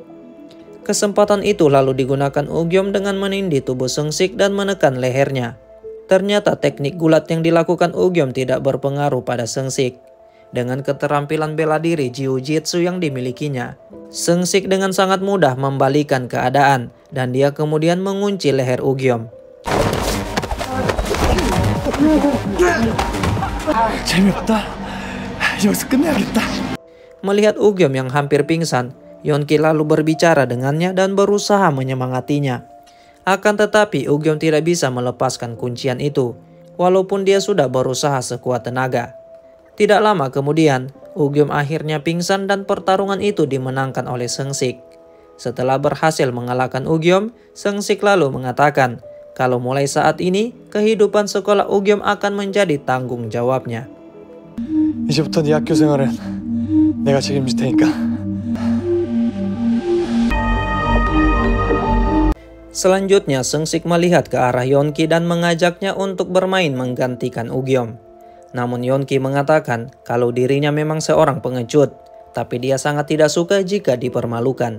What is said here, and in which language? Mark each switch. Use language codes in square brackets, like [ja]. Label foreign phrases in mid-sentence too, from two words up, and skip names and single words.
[id] Kesempatan itu lalu digunakan Ugyom dengan menindih tubuh Sengsik dan menekan lehernya. Ternyata teknik gulat yang dilakukan Ugyom tidak berpengaruh pada Sengsik. Dengan keterampilan bela diri jiu-jitsu yang dimilikinya, Sengsik dengan sangat mudah membalikan keadaan dan dia kemudian mengunci leher Ugyom. [ko] 재미없다. 여기서 끝내야겠다. [id] Melihat Ugyom yang hampir pingsan, Yeonki lalu berbicara dengannya dan berusaha menyemangatinya. Akan tetapi Ugyom tidak bisa melepaskan kuncian itu, walaupun dia sudah berusaha sekuat tenaga. Tidak lama kemudian, Ugyom akhirnya pingsan dan pertarungan itu dimenangkan oleh Sengsik. Setelah berhasil mengalahkan Ugyom, Sengsik lalu mengatakan kalau mulai saat ini, kehidupan sekolah Ugyom akan menjadi tanggung jawabnya. [ko] 이제부터 네 학교 생활은 내가 책임질 테니까. [id] Selanjutnya, Sengsik melihat ke arah Yeonki dan mengajaknya untuk bermain menggantikan Ugyom. Namun Yeonki mengatakan kalau dirinya memang seorang pengecut, tapi dia sangat tidak suka jika dipermalukan.